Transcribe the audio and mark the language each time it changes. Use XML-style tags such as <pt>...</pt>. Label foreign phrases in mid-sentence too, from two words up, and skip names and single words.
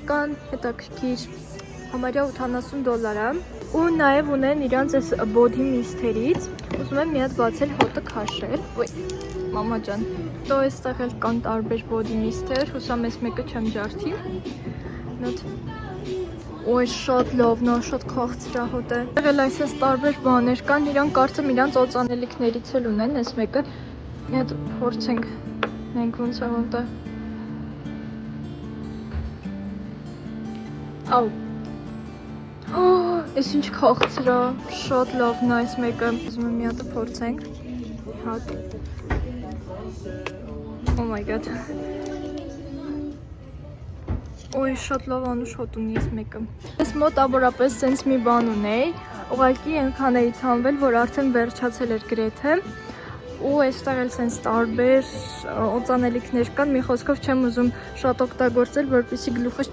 <hy>կան, հետաքրքիր, համարյա $80 ու նաև ունեն իրանց այս</hy> <en>body mists,</en> <hy>ուզում եմ մի հատ բացել հոտը քաշել, մամա ջան, դո այստեղ էլ կան տարբեր</hy> <en>body mists,</en> <hy>հուսամ ես մեկը չեմ ջարդի, նոտ, ոյ շատ լավն է, շատ քաղցր է հոտը, էլ այսպես տարբեր բաներ կան, իրանք կարծեմ իրանց օծանելիքներից էլ ունեն, այս մեկը, մի հատ փորձենք, նենք ոնց է հոտը, Ау, այս ինչ քաղցր է, շատ լավն է այս մեկը, ուզում եմ մի հատը փորձենք, հատ,</hy> <en>oh my god,</en> <hy>ոյ շատ լավ անուշ հոտ ունի այս մեկը, ես մոտավորապես սենց մի բան ունեի, ուղղակի ենքան էի ցանվել, որ արդեն վերջացել էր գրեթե, ու այստեղ էլ սենց տարբեր օծանելիքներ կան, մի խոսքով չեմ ուզում շատ օգտագործել, որպեսզի գլուխս</hy>